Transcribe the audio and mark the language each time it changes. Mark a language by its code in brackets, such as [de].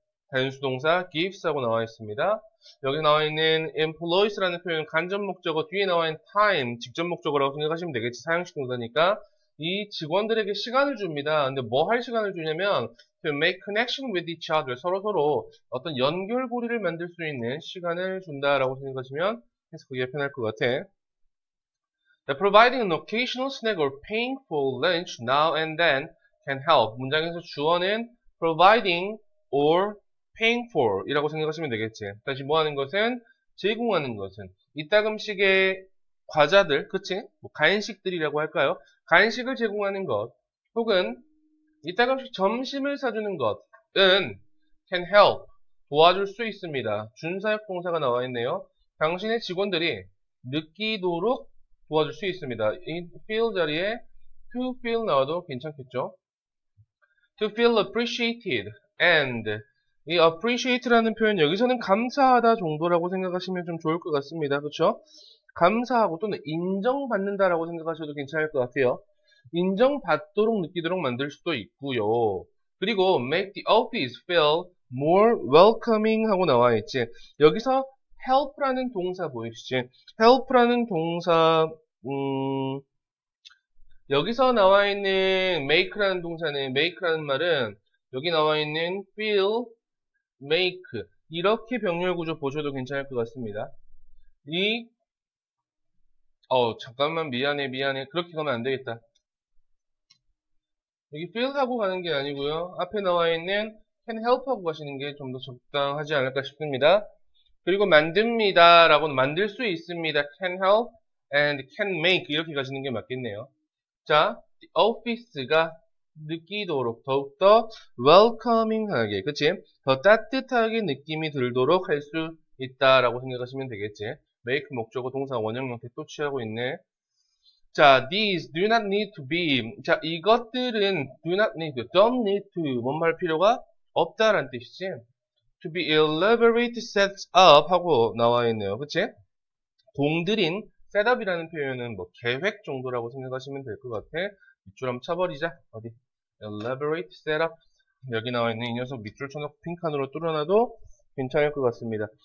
[ko] 단수동사 gives 하고 나와 있습니다. 여기 나와 있는 employees라는 표현은 간접 목적어, 뒤에 나와 있는 time 직접 목적어라고 생각하시면 되겠지. 사용식 동사니까 이 직원들에게 시간을 줍니다. 근데 뭐 할 시간을 주냐면 [en] to make connection with each other, [ko] 서로 어떤 연결고리를 만들 수 있는 시간을 준다라고 생각하시면 해석하기가 편할 것 같아. [en] Providing an occasional snack or paying for lunch now and then can help. [ko] 문장에서 주어는 [en] providing or paying for [ko] 이라고 생각하시면 되겠지. 다시 뭐 하는 것은? 제공하는 것은. 이따금씩의 과자들, 그치? 뭐 간식들이라고 할까요? 간식을 제공하는 것, 혹은 이따금씩 점심을 사주는 것은 [en] can help, [ko] 도와줄 수 있습니다. 준사역 동사가 나와 있네요. 당신의 직원들이 느끼도록 도와줄 수 있습니다. 이 feel 자리에 to feel 나와도 괜찮겠죠? [en] To feel appreciated and [ko] 이 appreciate라는 표현 여기서는 감사하다 정도라고 생각하시면 좀 좋을 것 같습니다. 그렇죠? 감사하고 또는 인정받는다라고 생각하셔도 괜찮을 것 같아요. 인정받도록 느끼도록 만들 수도 있고요. 그리고 [en] make the office feel more welcoming [ko] 하고 나와 있지. 여기서 help라는 동사 보이시지? help라는 동사 여기서 나와 있는 make라는 동사는, make라는 말은 여기 나와 있는 feel, make 이렇게 병렬 구조 보셔도 괜찮을 것 같습니다. 잠깐만 미안해 그렇게 가면 안 되겠다. 여기 feel 하고 가는 게 아니고요. 앞에 나와 있는 can help 하고 가시는 게 좀 더 적당하지 않을까 싶습니다. 그리고 만듭니다 라고는 만들 수 있습니다. [en] can help and can make [ko] 이렇게 가시는 게 맞겠네요. 자, office가 느끼도록 더욱더 welcoming하게, 그치? 더 따뜻하게 느낌이 들도록 할 수 있다라고 생각하시면 되겠지. make 목적어 동사 원형 형태 또 취하고 있네. 자, [en] these do not need to be. [ko] 자, 이것들은 [en] do not need to, don't need to [ko] 뭔 말 필요가 없다라는 뜻이지. [en] to be elaborate set up [ko] 하고 나와 있네요. 그치? 공들인 setup이라는 표현은 뭐 계획 정도라고 생각하시면 될 것 같아. 밑줄 한번 쳐버리자. 어디? [en] elaborate setup. [ko] 여기 나와 있는 이 녀석 밑줄 쳐놓고 핑크칸으로 뚫어놔도 괜찮을 것 같습니다.